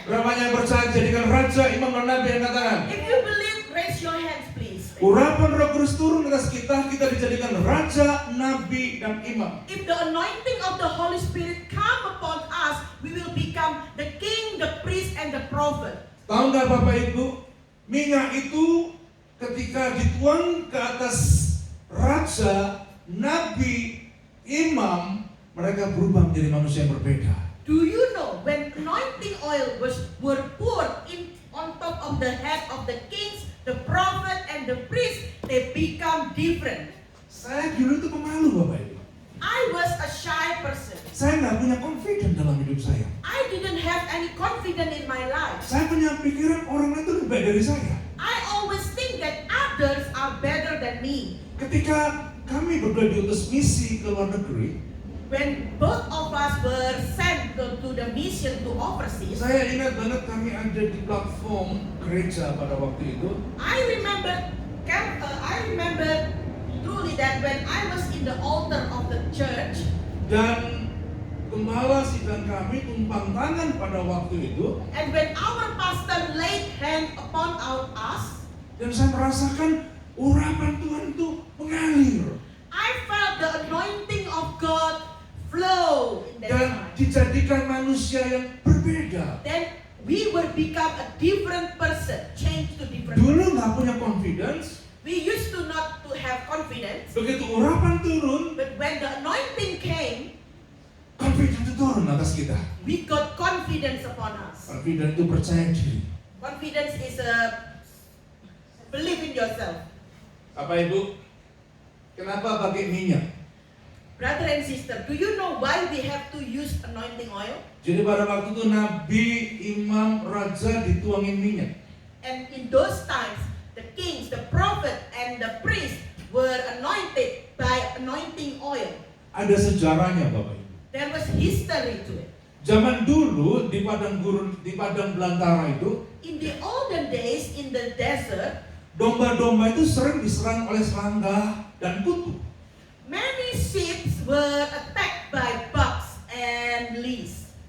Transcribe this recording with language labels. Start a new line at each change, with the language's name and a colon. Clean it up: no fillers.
Indonesian: Berapa yang percaya jadikan raja, imam, dan nabi? Yang katakan
English: If you believe, raise your hands, please.
Indonesian: urapan Roh Kudus turun atas kita, kita dijadikan raja, nabi, dan imam.
English: If the anointing of the Holy Spirit come upon us, we will become the king, the priest, and the prophet.
Indonesian: Tahu nggak Bapak Ibu, minyak itu ketika dituang ke atas raja, nabi, imam, mereka berubah menjadi manusia yang berbeda.
English: Do you know when anointing oil were poured in on top of the head of the kings, the prophet, and the priest, they become different.
Indonesian: Saya dulu itu pemalu Bapak Ibu.
English: I was a shy person.
Indonesian: Saya nggak punya confidence dalam hidup saya.
English: I didn't have any confidence in my life.
Indonesian: Saya punya pikiran orang lain itu lebih baik dari saya.
English: I always think that others are better than me.
Indonesian: Ketika kami berdua diutus misi ke luar negeri,
English: When both of us were sent to the mission to overseas,
Indonesian: saya ingat banget kami ada di platform gereja pada waktu itu.
English: I remember truly that when I was in the altar of the church,
Indonesian: Dan gembala sidang kami tumpang tangan pada waktu itu,
English: and when our pastor laid hand upon us,
Indonesian: dan saya merasakan urapan Tuhan itu mengalir
English: I felt the anointing of God flow in that
Indonesian: dan
English: time.
Indonesian: dijadikan manusia yang berbeda.
English: Then we will become a different person, change to different.
Indonesian: Dulu nggak punya confidence,
English: We used to not to have confidence,
Indonesian: begitu urapan turun,
English: but when the anointing came,
Indonesian: confidence itu turun atas kita.
English: we got confidence upon us.
Indonesian: Confidence itu percaya diri.
English: Confidence is a believe in yourself.
Indonesian: Bapak Ibu, kenapa pakai minyak?
English: Brother and sister, do you know why we have to use anointing oil?
Indonesian: Jadi pada waktu itu nabi, imam, raja dituangin minyak.
English: And in those times, the kings, the prophet, and the priest were anointed by anointing oil.
Indonesian: Ada sejarahnya Bapak Ibu.
English: There was history to it.
Indonesian: Zaman dulu di padang gurun, di padang belantara itu,
English: In the olden days, in the desert,
Indonesian: domba-domba itu sering diserang oleh serangga dan kutu.
English: Many sheep were attacked by bugs and lice.